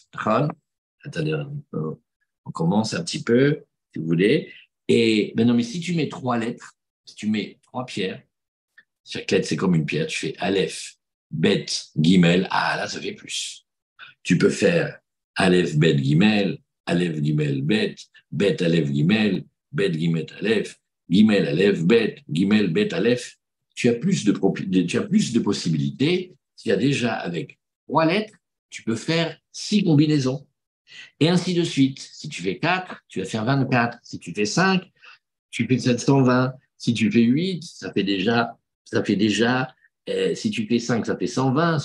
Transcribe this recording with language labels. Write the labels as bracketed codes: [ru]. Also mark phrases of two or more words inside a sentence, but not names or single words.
[fr] Attendez, on commence un petit peu, si vous voulez. Et maintenant, mais si tu mets trois lettres, si tu mets trois pierres, chaque lettre c'est comme une pierre, tu fais Aleph, Bet, Gimel, ah là ça fait plus. Tu peux faire Aleph, Bet, Gimel, Aleph, Gimel, Bet, Bet, Aleph, Gimel, Bet, Gimel, Aleph, Gimel, Aleph, Bet, Gimel, Bet, Aleph. Tu as plus de possibilités. Il y a déjà avec trois lettres, tu peux faire six combinaisons. Et ainsi de suite. Si tu fais 4, tu vas faire 24. Si tu fais 5, tu fais 720. Si tu fais 8, si tu fais 5, ça fait 120.